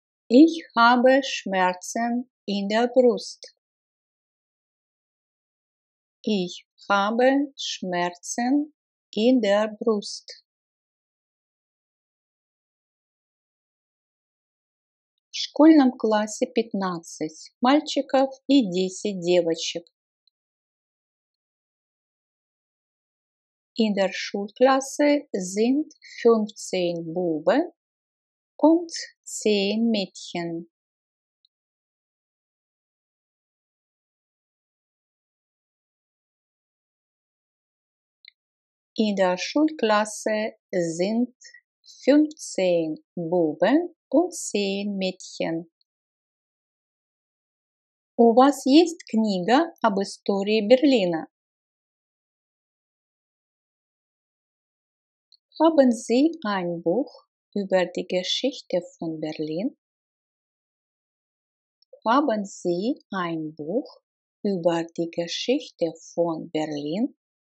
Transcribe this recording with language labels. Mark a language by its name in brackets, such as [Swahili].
[German] Ich habe Schmerzen in der Brust. Ich habe Schmerzen in der Brust. [Russian] В школьном классе 15 мальчиков и 10 девочек. [German] In der Schulklasse sind 15 Buben und 10 Mädchen. In der Schulklasse sind 15 Buben und 10 Mädchen. [Russian] У вас есть книга об истории Берлина? [German] Haben Sie ein Buch über die Geschichte von Berlin? Haben Sie ein Buch über die Geschichte von Berlin?